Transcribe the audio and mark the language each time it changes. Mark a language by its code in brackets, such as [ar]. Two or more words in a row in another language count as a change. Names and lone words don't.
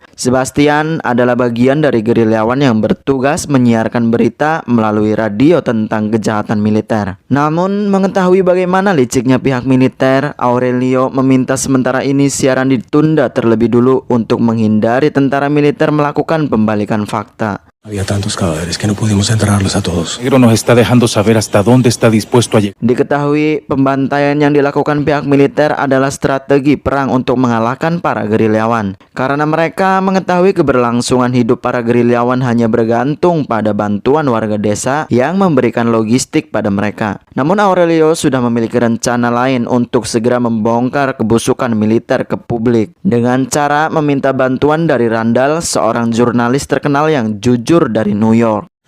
[id] Sebastian adalah bagian dari gerilyawan yang bertugas menyiarkan berita melalui radio tentang kejahatan militer. Namun, mengetahui bagaimana liciknya pihak militer, Aurelio meminta sementara ini siaran ditunda terlebih dulu untuk menghindari tentara militer melakukan pembalikan fakta. [es] Había tantos cadáveres que no pudimos enterrarlos a todos. Negro nos está dejando saber hasta dónde está dispuesto a llegar. [id] Diketahui pembantaian yang dilakukan pihak militer adalah strategi perang untuk mengalahkan para gerilyawan. Karena mereka mengetahui keberlangsungan hidup para gerilyawan hanya bergantung pada bantuan warga desa yang memberikan logistik pada mereka. Namun Aurelio sudah memiliki rencana lain untuk segera membongkar kebusukan militer ke publik dengan cara meminta bantuan dari Randall, seorang jurnalis terkenal yang jujur dari New York.